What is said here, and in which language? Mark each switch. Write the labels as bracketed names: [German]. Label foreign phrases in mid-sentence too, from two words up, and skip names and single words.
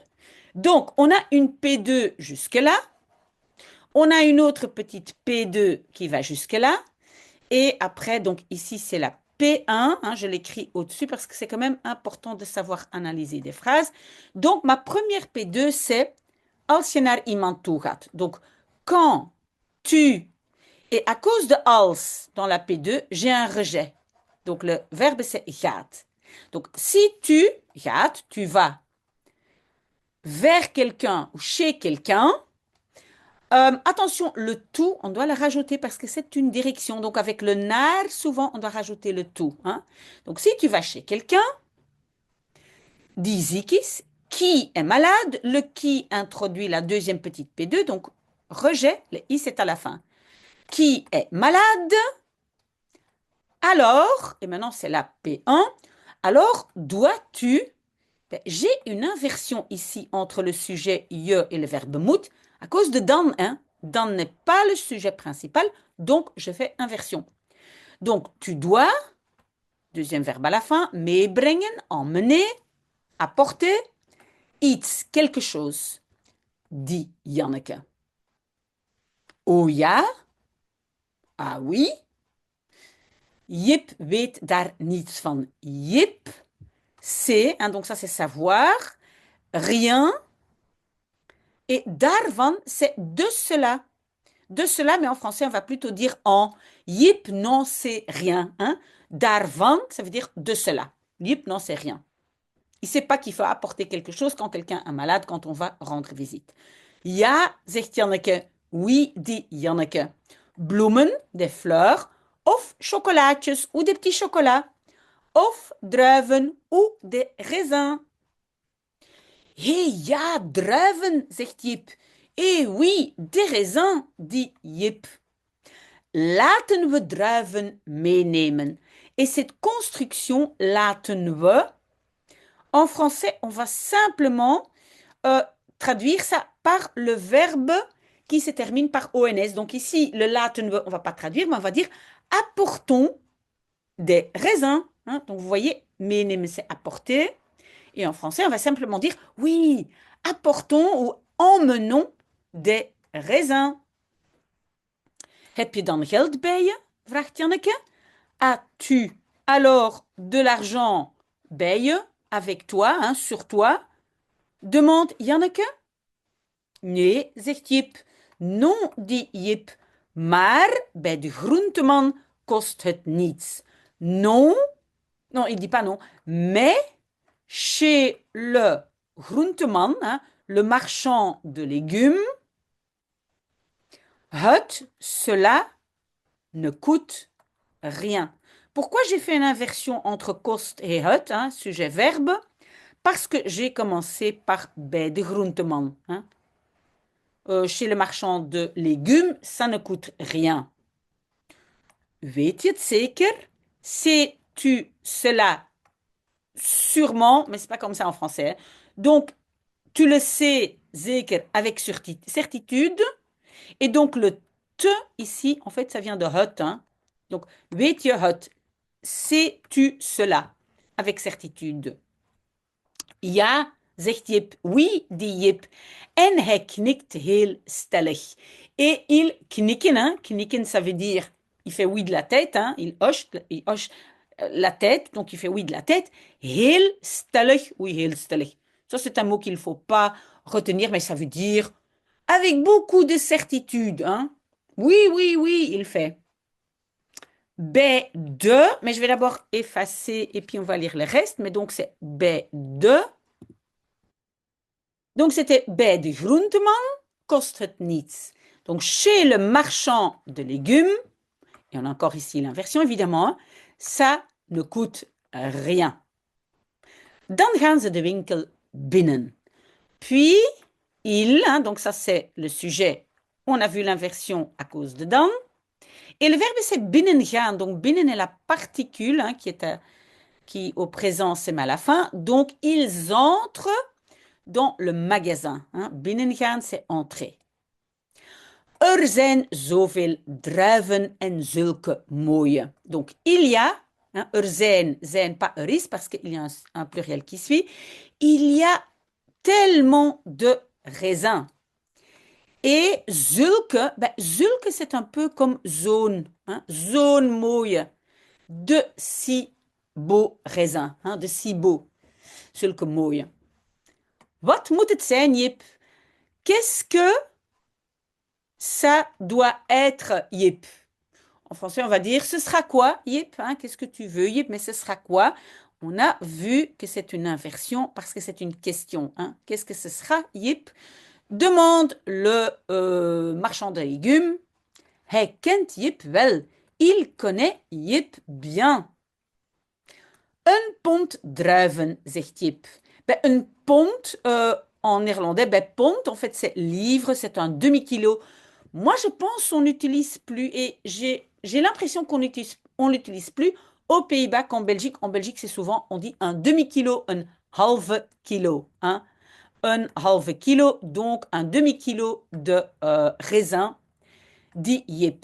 [French] Donc, on a une P2 jusque-là. On a une autre petite P2 qui va jusque-là. Et après, donc ici, c'est la P1. Hein, je l'écris au-dessus parce que c'est quand même important de savoir analyser des phrases. Donc, ma première P2, c'est [Dutch] als je naar iemand toe gaat. [French] Donc, quand tu... Et à cause de als dans la P2, j'ai un rejet. Donc, le verbe, c'est gaat. Donc, si tu gaat, tu vas vers quelqu'un ou chez quelqu'un. Attention, le tout, on doit le rajouter parce que c'est une direction. Donc, avec le naar, souvent, on doit rajouter le tout, hein. Donc, si tu vas chez quelqu'un, [Dutch] die ziek is, [French] qui est malade, le qui introduit la deuxième petite P2, donc rejet, le i c'est à la fin. Qui est malade? Alors, et maintenant c'est la P1, alors dois-tu, ben, j'ai une inversion ici entre le sujet je et le verbe moet à cause de dan, hein. Dan n'est pas le sujet principal, donc je fais inversion. Donc tu dois, deuxième verbe à la fin, meebrengen, emmener, apporter, iets, quelque chose, dit Janneke. [Dutch] Oh ja? [French] Ah oui? [Dutch] Jip weet daar niets van. Jip, [French] c'est, hein, donc ça c'est savoir, rien, et daarvan, c'est de cela. De cela, mais en français, on va plutôt dire en. Jip n'en sait rien, hein. Daarvan, ça veut dire de cela. Jip n'en sait rien. Il ne sait pas qu'il faut apporter quelque chose quand quelqu'un est malade, quand on va rendre visite. [Dutch] Ja, zegt Janneke. [French] Oui, dit Janneke. [Dutch] Bloemen, [French] des fleurs, [Dutch] of chocolaatjes [French] ou des petits chocolats, [Dutch] of druiven [French] ou des raisins. [Dutch] Hé, ja, druiven, zegt Jip. [French] Eh oui, des raisins, dit Jip. [Dutch] Laten we druiven meenemen. [French] Et cette construction, [Dutch] laten we, [French] en français, on va simplement traduire ça par le verbe qui se termine par ONS. Donc ici, le [Dutch] laten we, [French] on ne va pas traduire, mais on va dire apportons des raisins, hein. Donc vous voyez, meenemen, c'est apporter. Et en français, on va simplement dire oui, apportons ou emmenons des raisins. [Dutch] Heb je dan geld bij je? Vraagt Janneke. [French] As-tu alors de l'argent [Dutch] bij je, [French] avec toi, hein, sur toi? Demande Janneke. [Dutch] Nee, zegt Jip. [French] Non, dit Jip. [Dutch] Maar bij de groenteman kost het niets. [French] Non, non, il dit pas non, mais chez le groenteman, hein, le marchand de légumes, cela ne coûte rien. Pourquoi j'ai fait une inversion entre kost et het, hein, sujet-verbe? Parce que j'ai commencé par [Dutch] bij de groenteman, [French] hein. Chez le marchand de légumes, ça ne coûte rien. [Dutch] Weet je het zeker? [French] Sais-tu cela? Sûrement, mais c'est pas comme ça en français, hein. Donc, tu le sais, zeker, avec certitude. Et donc, le te, ici, en fait, ça vient de het, hein. Donc, [Dutch] weet je het? [French] Sais-tu cela? Avec certitude. [Dutch] Ja, zegt Jip. [French] Oui, dit Jip. [Dutch] En hij knikt heel stellig. [French] Et il knikken, hein. Knikken, ça veut dire, il fait oui de la tête, hein. Il hoche la tête, donc il fait oui de la tête. [Dutch] Heel stellig, oui, heel stellig. [French] Ça, c'est un mot qu'il ne faut pas retenir, mais ça veut dire avec beaucoup de certitude, hein. Oui, oui, oui, il fait. B2, mais je vais d'abord effacer et puis on va lire le reste. Mais donc c'est B2. Donc c'était [Dutch] bij de groenteman kost het niets. [French] Donc chez le marchand de légumes, et on a encore ici l'inversion évidemment, hein, ça ne coûte rien. [Dutch] Dan gaan ze de winkel binnen. [French] Puis, il, hein, donc ça c'est le sujet, on a vu l'inversion à cause de dan. Et le verbe c'est binnengaan, donc binnen est la particule hein, qui au présent c'est mal à la fin. Donc ils entrent dans le magasin. Hein. Binnengaan, c'est entrer. [Dutch] Er zijn zoveel druiven en zulke mooie. [French] Donc, il y a, hein, [Dutch] er zijn [French] pas [Dutch] er is, [French] parce qu'il y a un pluriel qui suit, il y a tellement de raisins. Et zulke, ben, zulke c'est un peu comme zone, hein, [Dutch] zone mooie, [French] de si beaux raisins, hein, de si beaux, [Dutch] zulke mooie. Wat moet het zijn, Jip? [French] Qu'est-ce que ça doit être Yip? En français, on va dire ce sera quoi, Yip? Hein, qu'est-ce que tu veux, Yip? Mais ce sera quoi? On a vu que c'est une inversion parce que c'est une question. Hein. Qu'est-ce que ce sera, Yip? Demande le marchand de légumes. [Dutch] Hij kent Yip wel. [French] Il connaît Yip bien. [Dutch] Een pond druiven, zegt Jip. [French] Ben, [Dutch] een pond, [French] en néerlandais, ben, pond, en fait, c'est livre, c'est un demi-kilo. Moi, je pense qu'on n'utilise plus, et j'ai l'impression qu'on on l'utilise plus aux Pays-Bas qu'en Belgique. En Belgique, c'est souvent, on dit un demi-kilo, un [Dutch] halve kilo. [French] Hein? Un [Dutch] halve kilo, [French] donc un demi-kilo de raisin, dit Jip.